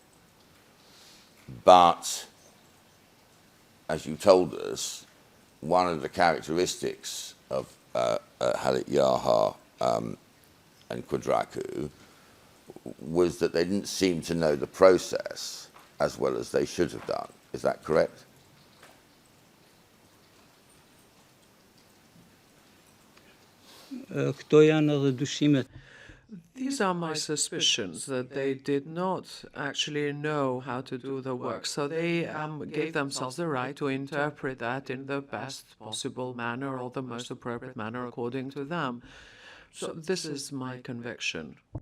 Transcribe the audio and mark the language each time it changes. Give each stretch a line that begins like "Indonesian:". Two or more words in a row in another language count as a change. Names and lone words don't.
English: but as you told us, one of the characteristics of Halit Yahar and Kadraku was that they didn't seem to know the process as well as they should have done. Is that correct?
Albanian: Këto janë edhe dyshimet.
English: These are my suspicions that they did not actually know how to do the work. So they gave themselves the right to interpret that in the best possible manner or the most appropriate manner according to them. So this is my conviction.